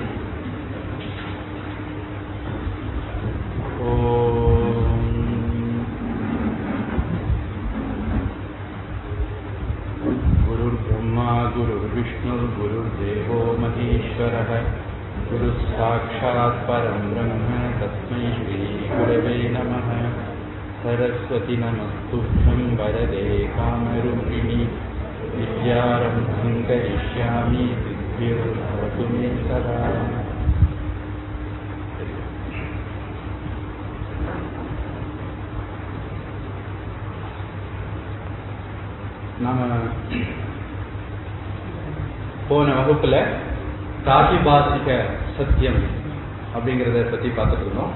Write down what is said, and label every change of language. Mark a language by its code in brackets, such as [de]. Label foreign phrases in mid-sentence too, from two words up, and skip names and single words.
[sa] गुरुर् ब्रह्मा गुरुर् विष्णुर् गुरुर् देवो महेश्वरः गुरुर् साक्षात् परं ब्रह्म तस्मै श्री गुरवे नमः. सरस्वति नमस्तुभ्यं वरदे कामरूपिणि विद्यारम्भं करिष्यामि सिद्धिर्भवतु मे सदा. [ta] நாம போன வகுப்புல பிராதிபாசிக சத்தியம் அப்படிங்கிறத பத்தி பார்த்துட்டு இருந்தோம்.